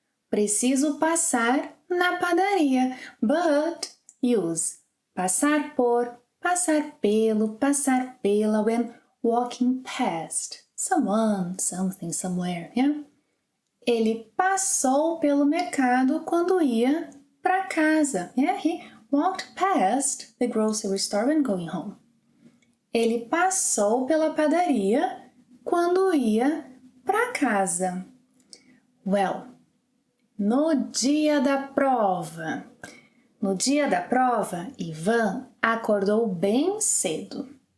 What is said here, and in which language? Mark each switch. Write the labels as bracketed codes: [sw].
[pt] Preciso passar na padaria. [en] But use passar por, passar pelo, passar pela when walking past someone, something, somewhere. Yeah? [pt] Ele passou pelo mercado quando ia para casa. [en] Yeah, he walked past the grocery store when going home. [pt] Ele passou pela padaria quando ia para casa. [en] Well, [pt] no dia da prova. No dia da prova, Ivan acordou bem cedo.